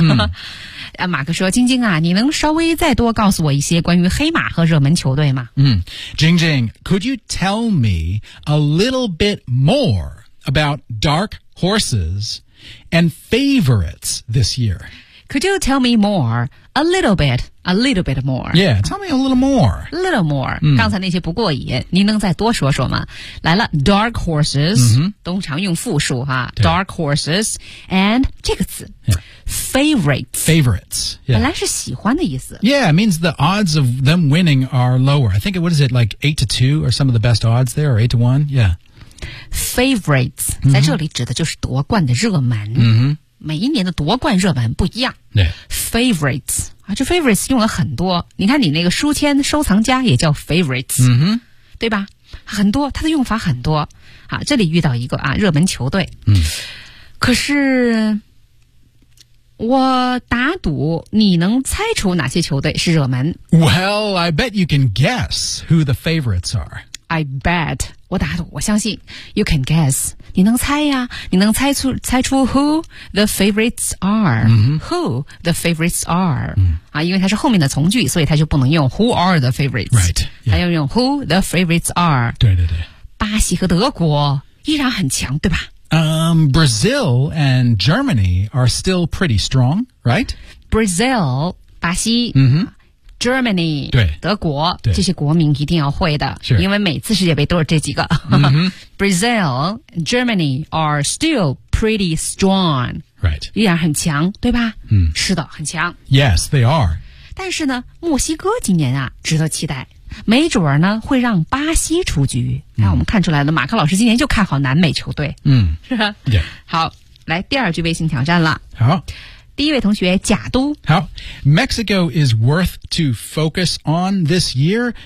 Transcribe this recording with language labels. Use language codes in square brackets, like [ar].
[zh] 嗯、马克说晶晶啊你能稍微再多告诉我一些关于黑马和热门球队吗 [en] 嗯晶晶 could you tell me a little bit more about dark horses and favorites this year? Could you tell me more? A little bit more. Yeah, tell me a little more. A little more.、 [zh] 嗯、刚才那些不过瘾您能再多说说吗来了 dark horses,、嗯、通常用复数哈 [en] dark horses, and [zh] 这个词、 [en] yeah. favorites. Favorites.、Yeah. [zh] 本来是喜欢的意思。 [en] Yeah, it means the odds of them winning are lower. I think, what is it, like 8-2 are some of the best odds there, or 8-1? Yeah. Favorites,、 mm-hmm. [zh] 在这里指的就是夺冠的热门。 Mm-hmm. 每一年的夺冠热门不一样、 [en] yeah. [zh] Favorites 啊，这 favorites 用了很多你看你那个书签收藏家也叫 favorites、 mm-hmm. 对吧很多它的用法很多好、啊，这里遇到一个啊，热门球队、 mm. 可是我打赌你能猜出哪些球队是热门 [en] Well, I bet you can guess who the favorites are I bet [zh] 我打赌我相信 [en] You can guess [zh] 你能猜呀你能猜出 [en] who the favorites are、 mm-hmm. who the favorites are、 mm-hmm. [zh] 啊，因为它是后面的从句所以它就不能用 [en] who are the favorites right、yeah. [zh] 它要用 [en] who the favorites are [zh] 对对对巴西和德国依然很强对吧、 [en] Brazil and Germany are still pretty strong right Brazil 巴西、 mm-hmm. Germany [zh] 对德国对这些国民一定要会的、 [en] sure. [zh] 因为每次世界杯都是这几个、 mm-hmm. [en] Brazil, Germany are still pretty strong. Right. [zh] 依然很强对吧、嗯、是的很强。 [en] Yes, they are. [zh] 但是呢墨西哥今年啊值得期待。没准儿呢会让巴西出局。那、嗯、我们看出来了马克老师今年就看好南美球队。嗯是吧、 yeah. 好来第二句微信挑战了。好。第一位同学贾都。好。 [en] Mexico is worth to focus on this year.